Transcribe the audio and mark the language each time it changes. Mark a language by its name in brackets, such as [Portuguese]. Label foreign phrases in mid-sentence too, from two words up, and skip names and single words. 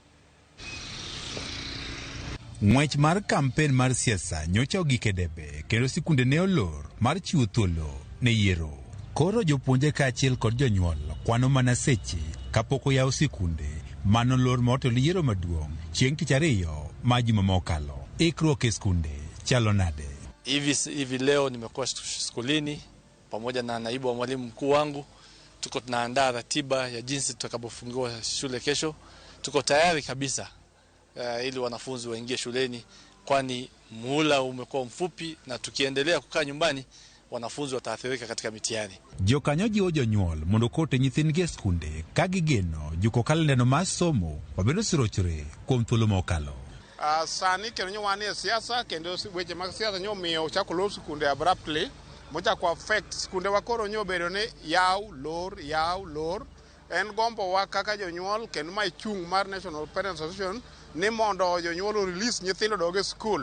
[Luo (Kenya and Tanzania)] Ng'wech mar kampen mar siasa nyocha ogik e debe kendo sikunde ne olor mar chiwo thuolo ne yiero. Koro jopuonje kaachiel kod jonyuol kwano mana seche kapok oyaw sikunde mano lor motelo yiero maduong' chieng' tich ariyo ma juma mokalo. Ikruok e sikunde chalo nade? [Swahili] Hivi leo nimekuwa skulini pamoja na naibu wa mwalimu mkuu wangu. Tuko tunaandaa ratiba ya jinsi tutakapofungua shule kesho. Tuko tayari kabisa ili wanafunzi waingie shuleni, kwani muhula umekuwa mfupi na tukiendelea kukaa nyumbani wanafunzi wataathirika katika mitihani. [Luo (Kenya and Tanzania)] Jokanyo jiwo jonyuol mondo kote nyithindgi e sikunde ka gigeno juko kalendano mar somo wabedo sirochre kuom thuolo mokalo. Sani kendo wan e siasa kendo weche mag siasa nyomiyo chako lor sikunde abruptly mochako affect sikunde wa koro nyobedo ne yaw lor en gombo wa kaka jonyuol kendo mai chung mar National Parents Association ni mondo jonyuol release nyithindo doge school.